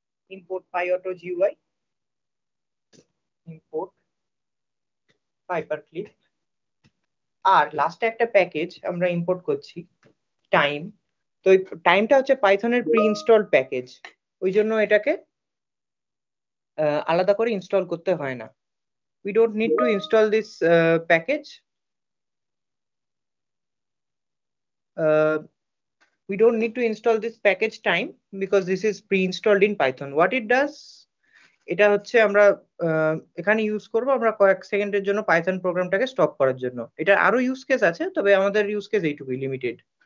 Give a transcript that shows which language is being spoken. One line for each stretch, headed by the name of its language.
Bangla: Import পাইঅটো GUI, import পাইপারক্লিপ। আর লাস্টে একটা package আমরা ইম্পোর্ট করছি, টাইম। তো এই টাইমটা হচ্ছে পাইথনের প্রি ইনস্টলড প্যাকেজ, ওই জন্য এটাকে আলাদা করে ইনস্টল করতে হয় না।
English: We don't need to install this package. Uh, we don't need to install this package time because this is pre-installed in Python. What it does,
Bangla: এটা হচ্ছে আমরা এখানে ইউজ করব আমরা কয়েক সেকেন্ডের জন্য পাইথন প্রোগ্রামটাকে স্টপ করার জন্য। এটা আরো ইউজ কেস আছে, তবে আমাদের ইউজ কেস এইটুকুই, লিমিটেড।